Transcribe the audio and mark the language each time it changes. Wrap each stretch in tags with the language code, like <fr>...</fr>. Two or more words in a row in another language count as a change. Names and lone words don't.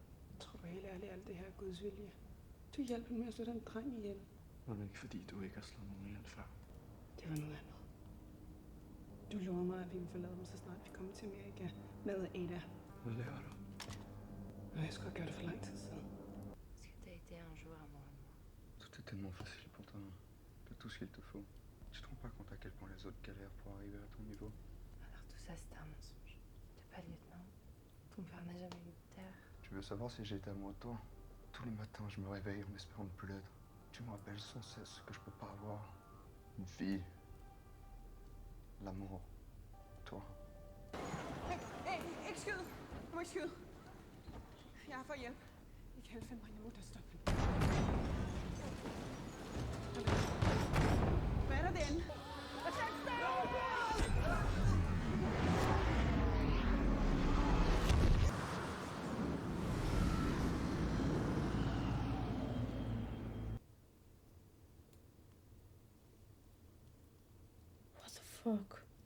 <da>Tror du helt ærligt, alt det her er Guds vilje? Du hjalp hende med at slå den dreng ihjel. Var det ikke fordi, du ikke har slået nogen ihjel før? Det var noget andet. Du lovede mig, at vi ville forlade dem, så snart vi kom til Amerika med Ada. Hvad laver du? Og jeg skulle have gjort det for lang tid siden.</da> <fr>Est-ce que t'as été un jour amoureux de moi? Tout est tellement facile pour toi. De tout ce qu'il te faut. Tu te rends pas compte à quel point les autres galèrent pour arriver à ton niveau? Alors tout ça c'était un mensonge. T'es pas lieutenant. Ton père n'a jamais eu de terre. Tu veux savoir si j'ai été amoureux de toi? Tous les matins, je me réveille en espérant ne plus l'être. Tu me rappelles sans cesse ce que je peux pas avoir. Une fille. L'amour. Toi.</fr> <da>Hey, ikke skyd! Du må ikke skyde. Jeg er for hjælp. I kan finde mig, jeg må da stoppe. Hvad er der derinde?</da> <en>What the fuck?</en>